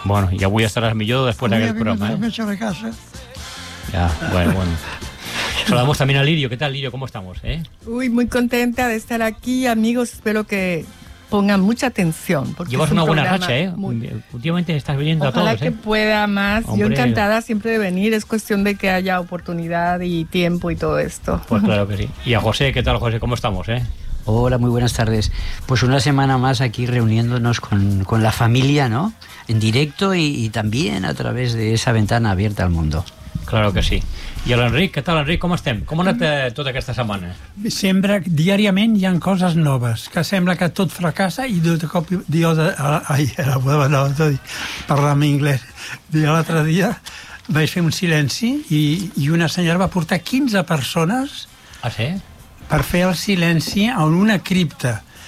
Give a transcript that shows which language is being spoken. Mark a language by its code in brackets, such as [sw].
[ca] Bueno, i avui estaràs millor després d'aquest programa, eh? Avui m'he refet a casa. Ja, bueno. [es] Saludamos también a Lirio. ¿Qué tal, Lirio? ¿Cómo estamos? Uy, muy contenta de estar aquí, amigos. Espero que pongan mucha atención. Porque llevas una buena racha, ¿eh? Muy... Últimamente estás viniendo Ojalá a todos, Ojalá que pueda más. Hombre. Yo encantada siempre de venir. Es cuestión de que haya oportunidad y tiempo y todo esto. Pues claro que sí. Y a José, ¿qué tal, José? ¿Cómo estamos, eh? Hola, muy buenas tardes. Pues una semana más aquí reuniéndonos con la familia, ¿no? En directo y también a través de esa ventana abierta al mundo. Claro que sí. [ca] I l'Enric, què tal, Enric? Com estem? Com ha anat tota aquesta setmana? Sembla que diàriament hi ha coses noves, que sembla que tot fracassa i de cop i volta... Ai, era bueno, no, de parlar en anglès. L'altre dia vaig fer un silenci i una senyora va portar 15 persones per fer el silenci en una cripta.